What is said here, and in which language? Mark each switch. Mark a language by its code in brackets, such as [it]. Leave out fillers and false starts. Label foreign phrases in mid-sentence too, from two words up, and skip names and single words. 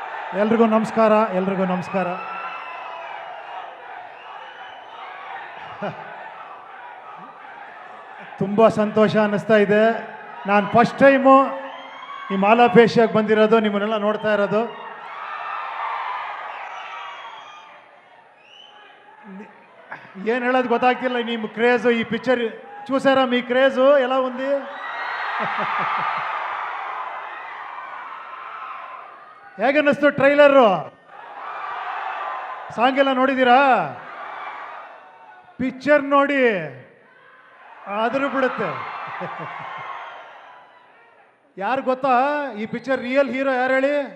[kn] ಎಲ್ರಿಗೂ ನಮಸ್ಕಾರ. ಎಲ್ರಿಗೂ ನಮಸ್ಕಾರ. ತುಂಬ ಸಂತೋಷ ಅನ್ನಿಸ್ತಾ ಇದೆ. ನಾನು [en] first time [kn] ಈ ಮಾಲಾಪೇಶಿಯಾಗಿ ಬಂದಿರೋದು, ನಿಮ್ಮನ್ನೆಲ್ಲ ನೋಡ್ತಾ ಇರೋದು. ಏನು ಹೇಳೋದು ಗೊತ್ತಾಗ್ತಿಲ್ಲ. ನಿಮ್ಮ ಕ್ರೇಜು, [te] ఈ పిక్చర్ చూసారా? మీ క్రేజు ఎలా ఉంది? [kn] ಹೇಗನ್ನಿಸ್ತು ಟ್ರೈಲರು? ಸಾಂಗ್ ಎಲ್ಲ ನೋಡಿದ್ದೀರಾ? ಪಿಕ್ಚರ್ ನೋಡಿ ಆದರೂ ಬಿಡುತ್ತೆ. ಯಾರು ಗೊತ್ತಾ ಈ ಪಿಕ್ಚರ್ [en] real hero? [kn] ಯಾರು ಹೇಳಿ?